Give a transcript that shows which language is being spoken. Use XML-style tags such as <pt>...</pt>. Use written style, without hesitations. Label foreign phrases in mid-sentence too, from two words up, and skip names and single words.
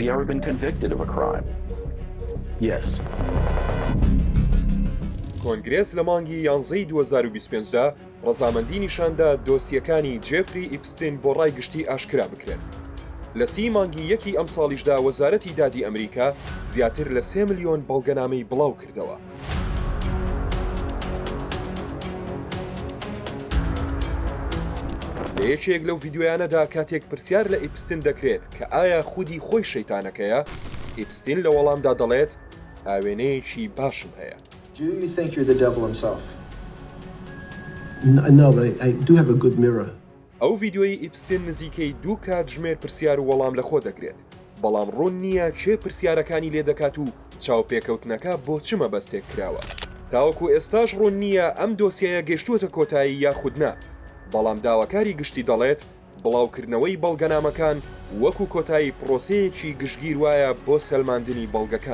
<en>he ever been convicted of a crime? Yes.</en> <ckb>کۆنگرێس لە مانگی 11 2025دا ڕەزامەندی نیشاندا دۆسیەکانی جێفری ئیپستین بۆ ڕای گشتی ئاشکرا بکرێن. لە 30 مانگی یەکی ئەم ساڵیشدا وەزارەتی دادی ئەمریکا زیاتر لە 3 ملیۆن بەڵگەنامەی بڵاو کردەوە. لە یەکێک لەو ڤیدیۆیانەدا کاتێک پرسیار لە ئیپستین دەکرێت کە ئایا خودی خۆی شەیتانەکەیە، ئیپستین لە وەڵامدا دەڵێت ئاوێنەیەکی باشم هەیە.</ckb> <en>Do you think you're the devil himself? No, but I do have a good mirror.</en> <ckb>ئەو ڤیدیۆی ئیپستین نزیکەی 2 کات ژمێر پرسیار و وەڵام لە خۆ دەگرێت، بەڵام ڕوون نییە چێ پرسیارەکانی لێ دەکات و چاوپێکەوتنەکە بۆ چ مەبەستێک کراوە. تاوەکو ئێستاش ڕوون نییە ئەم دۆسیەیە گەیشتووەتە کۆتایی یاخود نا، بەڵام داواکاری گشتی دەڵێت بڵاوکردنەوەی بەڵگەنامەکان وەکو کۆتایی پرۆسەیەکی گشتگیر وایە بۆ سەلماندنی بەڵگەکان.</ckb>